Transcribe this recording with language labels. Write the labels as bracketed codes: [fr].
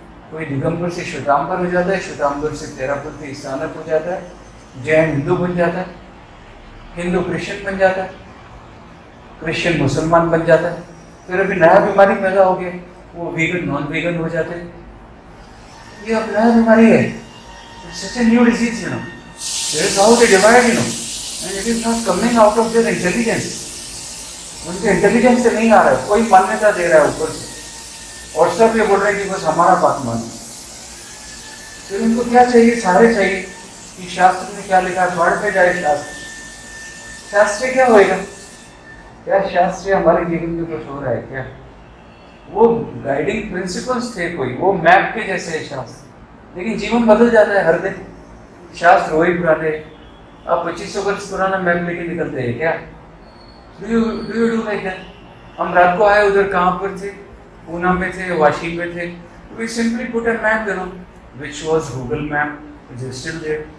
[hi] कोई दिगंबर से श्वेतांबर हो जाता है, श्वेतांबर से तेरापुर से ईसानक हो जाता है, जैन हिंदू बन जाता है, हिंदू क्रिश्चियन बन जाता है, क्रिश्चियन मुसलमान बन जाता है. फिर अभी नया बीमारी पैदा हो गया, वो वीगन नॉन वीगन हो जाते हैं. ये अब नया बीमारी है. [en] Such a new disease, That is how they divide, And it is not coming out of their intelligence. [hi] उनके इंटेलिजेंस से नहीं आ रहा है, कोई मान्यता दे रहा है ऊपर से, और सब ये बोल रहे हैं कि बस हमारा बात मानो. फिर उनको क्या चाहिए? सारे चाहिए कि शास्त्र में क्या लिखा है, पढ़ पे जाए शास्त्र. शास्त्र क्या होएगा? क्या शास्त्र हमारे जीवन में कुछ हो रहा है क्या? वो गाइडिंग प्रिंसिपल्स थे कोई, वो मैप के जैसे है शास्त्र. लेकिन जीवन बदल जाता है हर दिन. शास्त्र वही पुराने. आप 2500 वर्ष पुराना मैप लेके निकलते हैं क्या? [en] Do you do like that? [hi] हम रात को आए, उधर कहाँ पर थे? पूना में थे, वाशी में थे. [en] We simply put a map which was Google Map, which is still there.